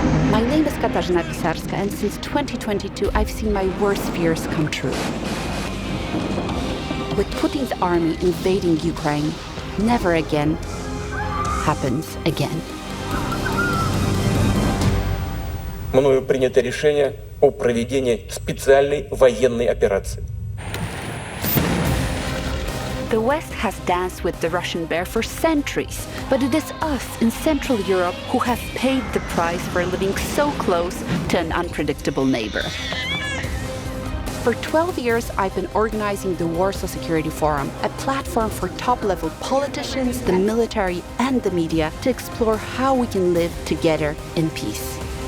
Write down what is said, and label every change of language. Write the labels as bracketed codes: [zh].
[en] My name is Pisarska, and since 2022, I've seen my worst fears come true. With Putin's army invading Ukraine, never again happens again. [ru] Мною принято решение о проведении специальной военной операции. [en] The West has danced with the Russian bear for centuries, but it is us in Central Europe who have paid the price for living so close to an unpredictable neighbor. For 12 years, I've been organizing the Warsaw Security Forum, a platform for top-level politicians, the military, and the media to explore how we can live together in peace.